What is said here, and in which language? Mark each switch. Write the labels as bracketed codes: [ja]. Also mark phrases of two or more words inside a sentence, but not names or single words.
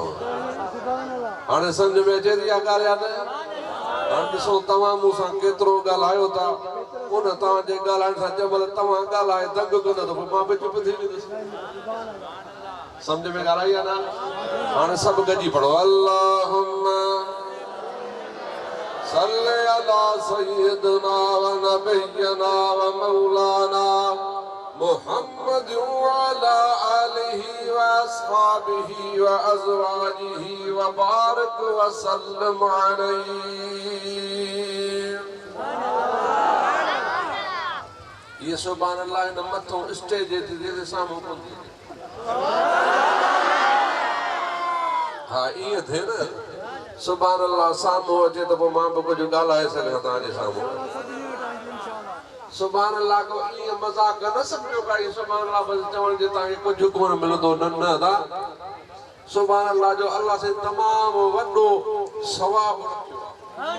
[sd] हाणे सम्झ में अचे थी इहा ॻाल्हि या न? हाणे ॾिसो तव्हां मूंसां केतिरो ॻाल्हायो था उन तव्हांजे ॻाल्हाइण सां जंहिं महिल तव्हां ॻाल्हाए दंग कंदो त पोइ मां बि चुप थी वेंदुसि। सम्झ में ॻाल्हाई आहे न? हाणे सभु गॾिजी पढ़ो [ar] اللهم صل على سيدنا ونبينا ومولانا محمد وعلى آله وأصحابه وأزواجه وبارك وسلم عليه. [sd] ये [ar] سبحان الله [sd] इन मथों स्टेज ते साम्हूं कोन्हे। हा इएं थिए न [ar] سبحان الله [sd] साम्हूं अचे त पोइ मां बि कुझु ॻाल्हाए सघां तव्हांजे साम्हूं। [ar] سبحان الله [sd] को इएं मज़ाक न सम्झो काई [ar] سبحان الله [sd] बसि चवण जे तव्हांखे कुझु कोन मिलंदो न न दा [ar] سبحان الله [sd] जो अल्लाह से तमामु वॾो सवाबु रखियो आहे।